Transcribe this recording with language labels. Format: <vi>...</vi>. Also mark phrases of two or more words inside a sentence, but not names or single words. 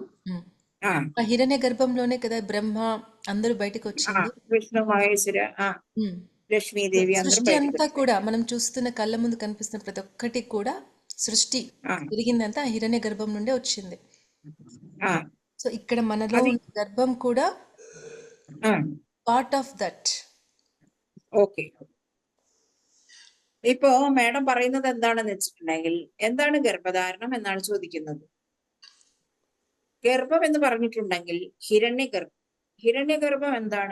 <te>ఆ హిరణ్య గర్భంలోనే కదా బ్రహ్మ అందరూ బయటకు వచ్చింది. విష్ణు మహేశ్వర, లక్ష్మీదేవి అందరూ సృష్టి బయటకు అంతా కూడా మనం చూస్తున్న కళ్ళ ముందు కనిపిస్తున్న ప్రతి ఒక్కటి కూడా సృష్టి తిరిగిందంతా ఆ హిరణ్య గర్భం నుండే వచ్చింది. సో ఇక్కడ మనలో ఉన్న గర్భం కూడా</te> <en>part of that.</en> <ml>ഓക്കെ. ഇപ്പോ മാഡം പറയുന്നത് എന്താണെന്ന് വെച്ചിട്ടുണ്ടെങ്കിൽ, എന്താണ് ഗർഭധാരണം എന്നാണ് ചോദിക്കുന്നത്. ഗർഭം എന്ന് പറഞ്ഞിട്ടുണ്ടെങ്കിൽ ഹിരണ്യഗർഭം. ഹിരണ്യഗർഭം എന്താണ്?</ml>